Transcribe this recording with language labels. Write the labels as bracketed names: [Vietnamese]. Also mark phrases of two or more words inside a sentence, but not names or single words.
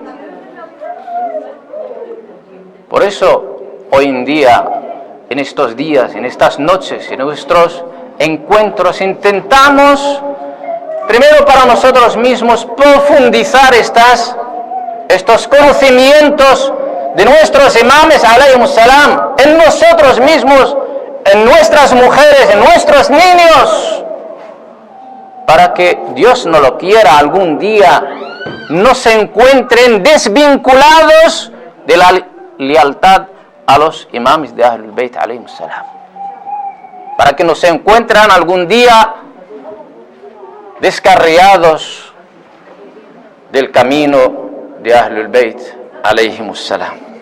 [Spanish] Por eso hoy en día, en estos días, en estas noches, en nuestros encuentros, intentamos primero para nosotros mismos profundizar estos conocimientos de nuestros imames [Arabic] عليهم السلام [Spanish] en nosotros mismos, en nuestras mujeres, en nuestros niños, para que Dios no lo quiera algún día no se encuentren desvinculados de la lealtad a los imames de Ahlul Bayt [Arabic] عليهم السلام, [Spanish] para que no se encuentren algún día descarriados del camino de Ahlul Bayt [Arabic] عليهم السلام.